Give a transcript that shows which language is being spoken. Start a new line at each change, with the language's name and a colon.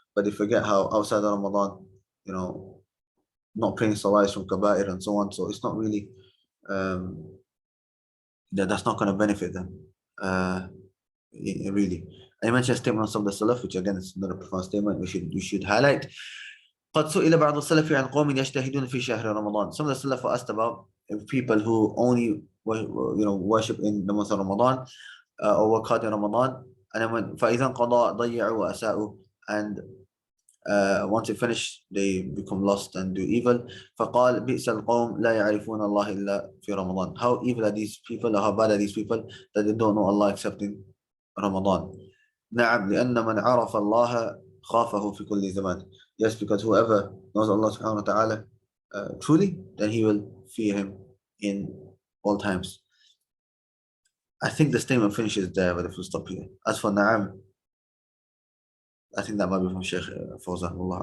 English: But they forget how outside of Ramadan, not praying salah is from kaba'ir and so on. So it's not really, that's not going to benefit them. really. I mentioned a statement of some of the Salaf, which again is not a profound statement. We should highlight.
Arabic: قد سئل بعض السلف عن قوم يجتهدون في شهر رمضان.
English: Some of the Salaf were asked about people who only worship in the month of Ramadan or work hard in Ramadan, and then when
Arabic: فإذا انقضى ضيعوا وأساءوا,
English: and once they finish they become lost and do evil.
Arabic: فقال بئس القوم لا يعرفون الله إلا في رمضان.
English: How evil are these people, or how bad are these people that they don't know Allah except in Ramadan.
Arabic: نعم لأن من عرف الله خافه في كل زمان.
English: Yes, because whoever knows Allah subhanahu wa ta'ala truly, then he will fear him in all times. I think the statement finishes there, but if we stop here. As for Na'am, I think that might be from Sheikh Fawzān.